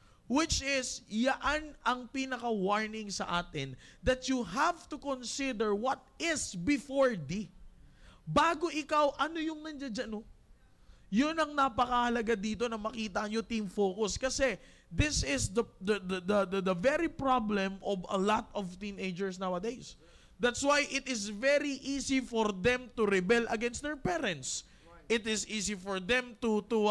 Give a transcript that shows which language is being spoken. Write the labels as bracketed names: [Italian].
[English] Which is, [Filipino] yaan ang pinaka-warning sa atin [English] that you have to consider what is before thee. [Filipino] Bago ikaw, ano yung nandiyan dyan, no? Yun ang napakahalaga dito na makita nyo, Team Focus. [English] Kasi this is the very problem of a lot of teenagers nowadays. That's why it is very easy for them to rebel against their parents. It is easy for them to